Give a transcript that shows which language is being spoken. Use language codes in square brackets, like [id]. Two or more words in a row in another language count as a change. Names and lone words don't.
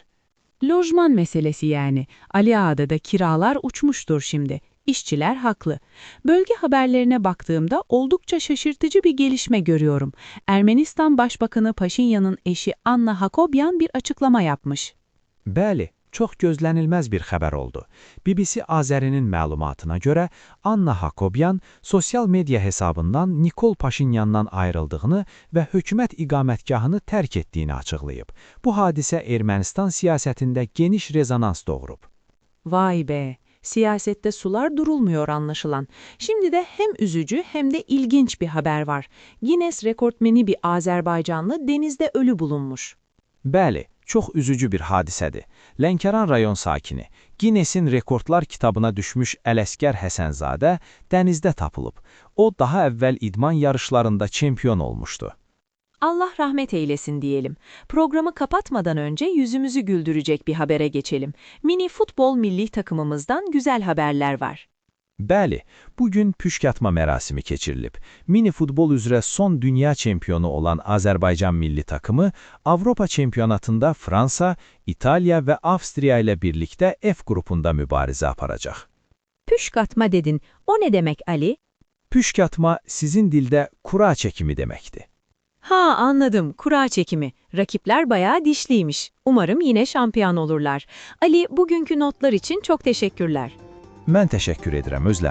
[tr] Lojman meselesi yani. Ali Ağa'da kiralar uçmuştur şimdi. İşçiler haklı. Bölge haberlerine baktığımda oldukça şaşırtıcı bir gelişme görüyorum. Ermenistan Başbakanı Paşinyan'ın eşi Anna Hakobyan bir açıklama yapmış. [az] Bəli, çox gözlənilməz bir xəbər oldu. BBC Azərinin məlumatına görə Anna Hakobyan sosial media hesabından Nikol Paşinyandan ayrıldığını və hökumət iqamətgahını tərk etdiyini açıqlayıb. Bu hadisə Ermənistan siyasətində geniş rezonans doğurub. [tr] Vay be! Siyasette sular durulmuyor anlaşılan. Şimdi de hem üzücü hem de ilginç bir haber var. Guinness rekortmeni bir Azerbaycanlı denizde ölü bulunmuş. [az] Bəli, çox üzücü bir hadisədir. Lənkəran rayon sakini, Guinness'in rekordlar kitabına düşmüş Ələsgər Həsənzadə dənizdə tapılıb. O, daha əvvəl idman yarışlarında çempion olmuşdu. [tr] Allah rahmet eylesin diyelim. Programı kapatmadan önce yüzümüzü güldürecek bir habere geçelim. Mini futbol milli takımımızdan güzel haberler var. [az] Bəli, bugün püşk atma mərasimi keçirilib. Mini futbol üzrə son dünya çempionu olan Azərbaycan milli takımı Avropa çempionatında Fransa, İtaliya və Avstriya ilə birlikdə F qrupunda mübarizə aparacaq. [tr] Püşk atma dedin. O ne demek Ali? [az] Püşk atma sizin dildə kura çəkimi deməkdir. [tr] Ha anladım, kura çekimi. Rakipler bayağı dişliymiş. Umarım yine şampiyon olurlar. Ali, bugünkü notlar için çok teşekkürler. [az] Mən təşəkkür edirəm Özləm.